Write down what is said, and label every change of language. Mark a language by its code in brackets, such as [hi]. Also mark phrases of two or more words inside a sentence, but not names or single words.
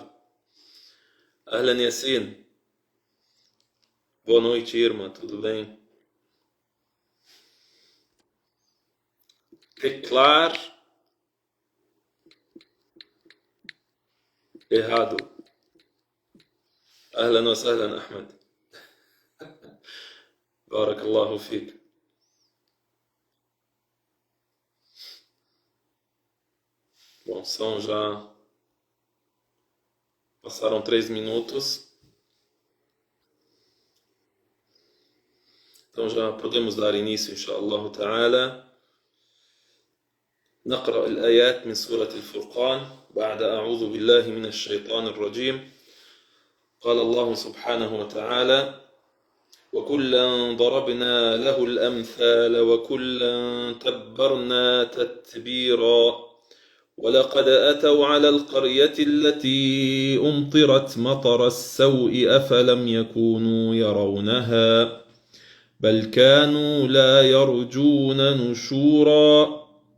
[pt] Ahlan Yassin. Boa noite, irmã, tudo bem? Teclar errado. [ar] أهلا وسهلا, Ahmed. بارك الله فيك. [pt] Bom, passaram 3 minutos. Então já podemos dar início, [ar] إن شاء الله تعالى. نقرأ الآيات من سورة الفرقان بعد أعوذ بالله من الشيطان الرجيم. قال الله سبحانه وتعالى: وكلا ضربنا له الأمثال وكلا تبرنا تتبيرا ولقد أتوا على القرية التي أمطرت مطر السوء أفلم يكونوا يرونها بل كانوا لا يرجون نشورا